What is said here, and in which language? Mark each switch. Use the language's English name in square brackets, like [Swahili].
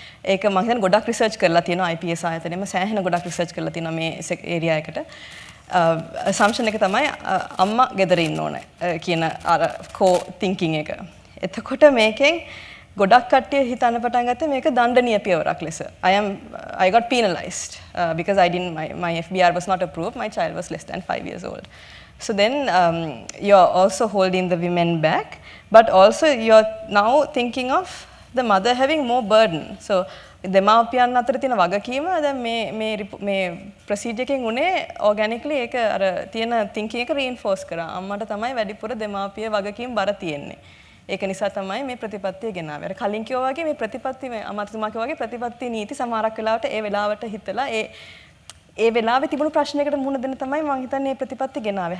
[Sinhala] ඒක මම හිතන්නේ ගොඩක් රිසර්ච් කරලා තියෙනවා IPS ආයතනයේම සෑහෙන ගොඩක් රිසර්ච් කරලා තියෙනවා මේ ඒරියා එකට. assumption එක තමයි අම්මා ගෙදර ඉන්න ඕනේ කියන අර කෝ thinking එක. එතකොට මේකෙන් ගොඩක් කට්ටිය හිතන්න පටන් ගත්තේ මේක දණ්ඩනීය පියවරක් ලෙස. [English] I got penalized because my FBR was not approved. My child was less than 5 years old. So then you're also holding the women back, but also you're now thinking of the mother having more burden. [Sinhala] So දෙමාපියන් අතර තියෙන වගකීම දැන් මේ procedure එකෙන් උනේ ඕගැනිකලි ඒක අර තියෙන thinking එක reinforce කරා. අම්මට තමයි වැඩිපුර දෙමාපිය වගකීම් බර තියෙන්නේ. ඒක නිසා තමයි මේ ප්‍රතිපත්තිය ගෙනාවේ. අර කලින් කිව්වා වගේ මේ ප්‍රතිපත්ති මේ අමාත්‍යතුමා කිව්වා වගේ ප්‍රතිපත්ති නීති සමහරක් වෙලාවට ඒ වෙලාවට හිතලා ඒ වෙලාවේ තිබුණු ප්‍රශ්නයකට මුහුණ දෙන්න තමයි මම හිතන්නේ මේ ප්‍රතිපත්ති ගෙනාවේ.